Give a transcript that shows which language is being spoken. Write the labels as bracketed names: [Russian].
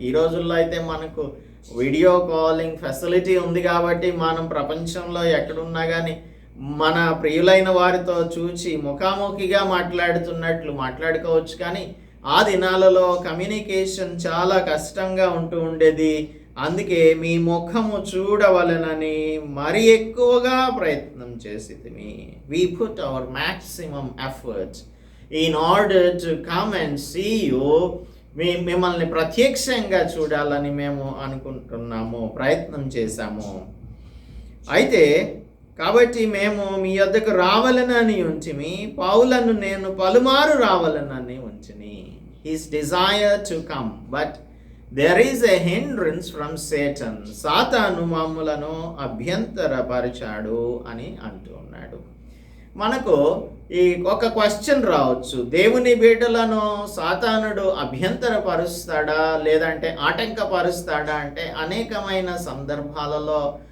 [Telugu] ఈ రోజుల్లో అయితే మనకు వీడియో కాలింగ్ ఫెసిలిటీ ఉంది కాబట్టి మనం ప్రపంచంలో ఎక్కడున్నా కానీ మన ప్రియులైన వారితో చూచి ముఖాముఖిగా మాట్లాడుతున్నట్లు మాట్లాడుకోవచ్చు. కానీ ఆ దినాలలో కమ్యూనికేషన్ చాలా కష్టంగా ఉంటూ ఉండేది. అందుకే మీ ముఖము చూడవలనని మరి ఎక్కువగా ప్రయత్నం చేసితిమి. [English] We put our maximum efforts in order to come and see you. [Telugu] మిమ్మల్ని ప్రత్యక్షంగా చూడాలని మేము అనుకుంటున్నాము, ప్రయత్నం చేశాము. అయితే కాబట్టి మేము మీ వద్దకు రావాలనని ఉంచిమి, పౌలను నేను పలుమారు రావాలనని ఉంచిని. [English] His desire to come but there is a hindrance from Satan. [Telugu] సాతాను మమ్ములను అభ్యంతరపరిచాడు అని అంటూ ఉన్నాడు. మనకు ఈ ఒక క్వశ్చన్ రావచ్చు, దేవుని బిడ్డలను సాతానుడు అభ్యంతరపరుస్తాడా లేదంటే ఆటంకపరుస్తాడా అంటే అనేకమైన సందర్భాలలో